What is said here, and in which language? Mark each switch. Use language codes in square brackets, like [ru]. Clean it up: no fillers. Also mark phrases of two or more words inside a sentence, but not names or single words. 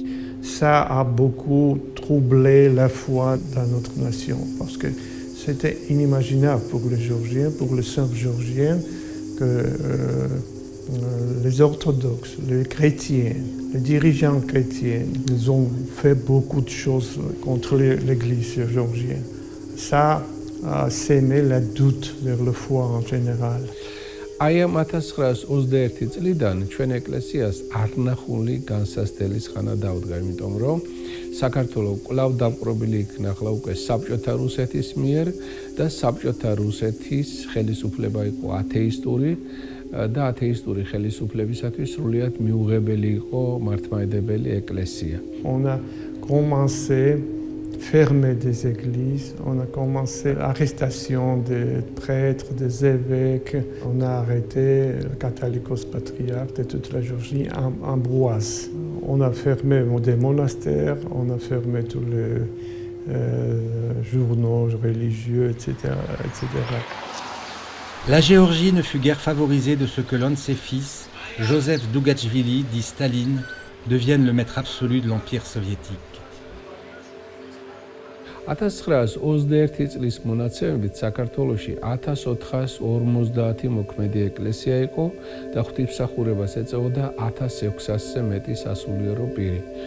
[fr] Ça a beaucoup troublé la foi dans notre nation parce que c'était inimaginable pour les Géorgiens, pour les Serbes géorgiens, que les orthodoxes, les chrétiens, les dirigeants chrétiens, ils ont fait beaucoup de choses contre l'Église géorgienne. Ça a sémé le doute vers la foi en général. [ka] აი ამ 1921 წლიდან ჩვენ ეკლესიას არნახული განსასწრების ხანა დაუდგა, იმიტომ რომ საქართველოს კვლავ დამყრობილი იქნა ახლა უკვე საბჭოთა რუსეთის მიერ და საბჭოთა რუსეთის ხელისუფლება იყო ათეისტური და ათეისტური ხელისუფლებისათვის სრულიად მიუღებელი იყო მართლმადიდებელი ეკლესია. [fr] On a commencé fermer des églises, on a commencé l'arrestation des prêtres, des évêques, on a arrêté le catholicos patriarche de toute la Géorgie, Ambroise. On a fermé des monastères, on a fermé tous les journaux religieux, etc., etc. La Géorgie ne fut guère favorisée de ce que l'un de ses fils, Joseph Dougachvili, dit Staline, devienne le maître absolu de l'Empire soviétique. [ka] 1921 წლის მონაცემებით საქართველოში 1450 მოქმედი ეკლესია იყო და ღვთისმსახურებას ეწეოდა 1600-ზე მეტი სასულიერო პირი.